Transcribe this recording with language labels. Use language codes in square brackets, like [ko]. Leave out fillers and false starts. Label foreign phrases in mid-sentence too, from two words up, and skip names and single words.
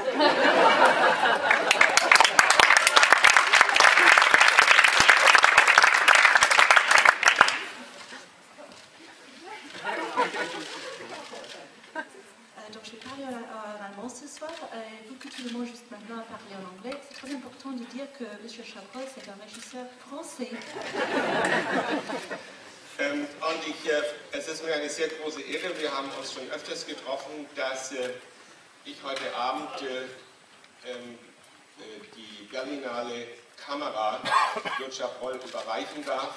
[fr] Donc je vais parler en allemand ce soir, vu que tout le monde juste maintenant a parlé en anglais, c'est très important de dire que M. Chabrol c'est un régisseur français. [de] Es ist mir eine sehr große Ehre, wir haben uns schon öfters getroffen, dass ich heute Abend die Berlinale Kamera Claude Chabrol überreichen darf.